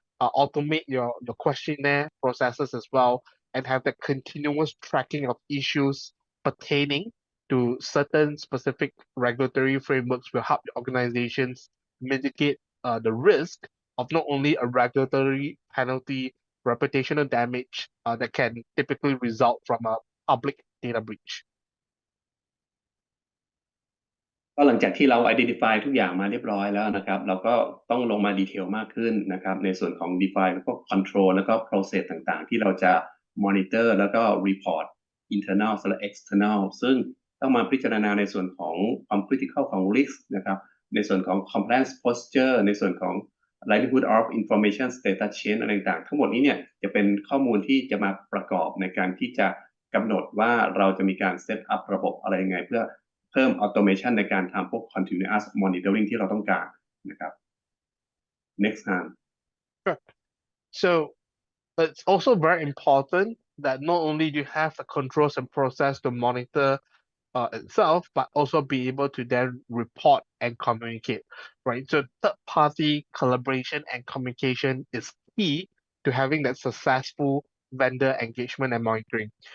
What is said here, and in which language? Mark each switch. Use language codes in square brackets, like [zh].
[en] automate your questionnaire processes as well, and have the continuous tracking of issues pertaining to certain specific regulatory frameworks will help your organizations mitigate the risk of not only a regulatory penalty, reputational damage that can typically result from a public data breach. [th] ก็หลังจากที่เรา identify ทุกอย่างมาเรียบร้อยแล้วนะครับเราก็ต้องลงมาดีเทลมากขึ้นนะครับในส่วนของ define แล้วก็ control แล้วก็ process ต่างๆที่เราจะ monitor แล้วก็ report internal และ external ซึ่งต้องมาพิจารณาในส่วนของความ critical ของ risk นะครับในส่วนของ compliance posture ในส่วนของ [en] likelihood of information status change [th] อะไรต่างๆทั้งหมดนี้เนี่ยจะเป็นข้อมูลที่จะมาประกอบในการที่จะกำหนดว่าเราจะมีการ set up ระบบอะไรยังไงเพื่อเพิ่ม automation ในการทำพวก [en] continuous monitoring [th] ที่เราต้องการนะครับ [en] next time Sure. So it's also very important that not only do you have the controls and process to monitor itself, but also be able to then report and communicate, right? So third-party collaboration and communication is key to having that successful vendor engagement and monitoring.